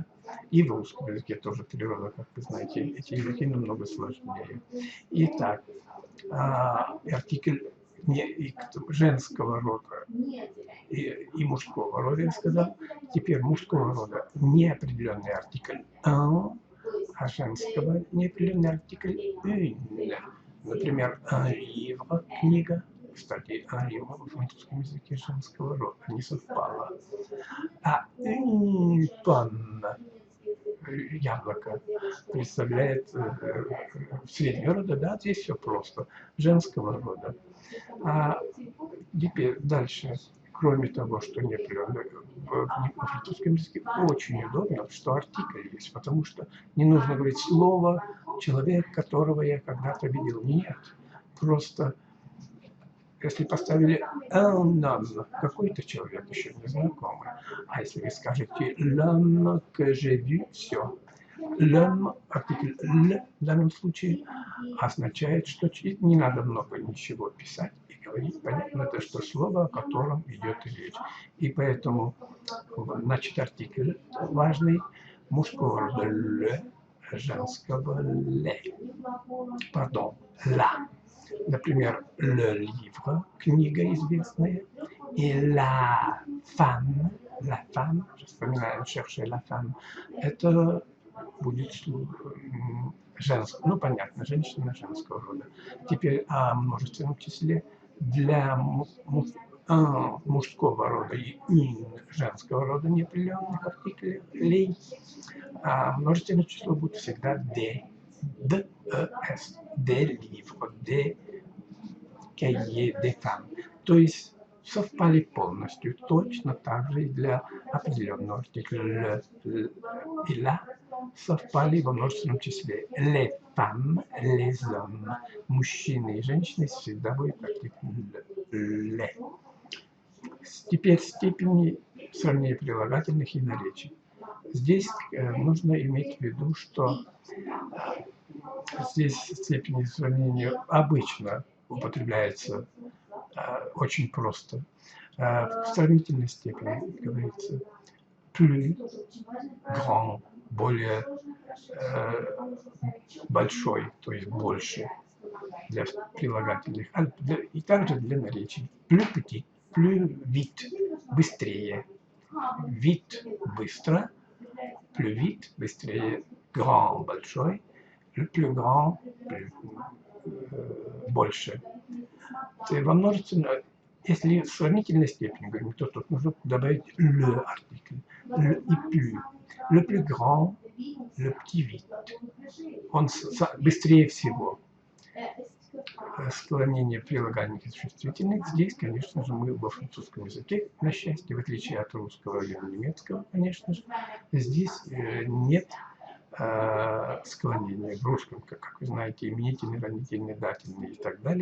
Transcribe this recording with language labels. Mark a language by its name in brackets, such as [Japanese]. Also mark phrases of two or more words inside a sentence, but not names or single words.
[Russian] И в русском языке тоже три рода, как вы знаете. Эти языки намного сложнее. Итак, артикль женского рода и мужского рода, я сказал. Теперь мужского рода неопределенный артикль «un», а женского неопределенный артикль «une». [French] Например, «un livre» – [Russian] книга. Кстати, [French] «un livre» [Russian] во французском языке женского рода не совпало. [French] А «une pomme» – [Russian] яблоко представляет среднего рода, да, здесь все просто, женского рода. А теперь дальше, кроме того, что непрерывно, в французском языке очень удобно, что артикль есть, потому что не нужно говорить слово «человек, которого я когда-то видел». Нет, просто если поставили [French] un homme, [Russian] какой-то человек еще незнакомый, а если вы скажете [French] l'homme que j'ai vu, [Russian] все. L'homme, артикль «л» в данном случае означает, что не надо много ничего писать и говорить. Понятно, это что слово, о котором идет речь. И поэтому, значит, артикль важный мужского рода «л», женского «ле». Пардон, «ла». Например, [French] «le livre», [Russian] книга известная, и [French] «la femme», [Russian] je вспоминаю, [French] «chercher la femme», [Russian] это будет женского, ну понятно, женщина женского рода. Теперь о множественном числе для мужского рода и «une» женского рода неопределенных артиклей, а множественное число будет всегда «des», «des», [French] «des livres», «des cahiers», «des femmes». [Russian] То есть совпали полностью, точно так же и для определенного артикля «le» и «la» совпали во множественном числе. [French] Les femmes, les hommes. [Russian] Мужчины и женщины всегда будет артикль «le». Теперь степени сравнения прилагательных и наречий. Здесь нужно иметь в виду, что здесь степени сравнения обычно употребляется очень просто. В сравнительной степени говорится [French] plus grand, [Russian] более большой, то есть больше. для прилагательных, и также для наречий. [French] Plus petit, plus vite, быстрее. Vite, быстро. Plus vite, быстрее. Grand, большой. Le plus grand, [Russian] больше. Во множественном, если в сравнительной степени говорим, то тут нужно добавить le артикль. [French] Le и plus. Le plus grand, le petit vite. [Russian] Он быстрее всего. Склонение прилагательных и существительных. Здесь, конечно же, мы во французском языке, на счастье, в отличие от русского или немецкого, конечно же, здесь нет склонения в русском, как вы знаете, именительный, родительный, дательный и так далее.